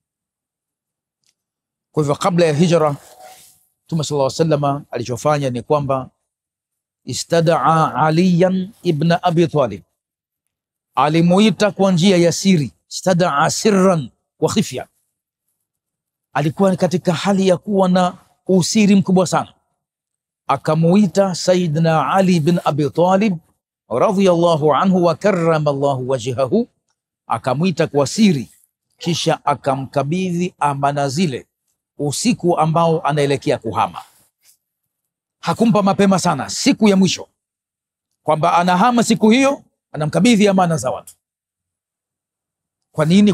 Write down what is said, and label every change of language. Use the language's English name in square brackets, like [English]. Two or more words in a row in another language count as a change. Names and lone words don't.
[Swahili] Kwa hivyo kabla ya hijra, mtume [Arabic] صلى الله عليه وسلم [Swahili] alichofanya ni kwamba [Arabic] استدعى عليا بن أبي طالب, [Swahili] alimuita kwa njia ya siri, [Arabic] استدعى سرا وخفية. [Swahili] Alikuwa katika hali ya kuwa na usiri mkubwa sana, akamuita Sayyidina Ali bin Abi Talib [Arabic] رضي الله عنه وكرم الله وجهه, [Swahili] akamuita kwa siri, kisha akamkabidhi amana zile usiku ambao anaelekea kuhama. Hakumpa mapema sana, siku ya mwisho kwamba anahama siku hiyo, anamkabidhi amana za watu. Kwa nini?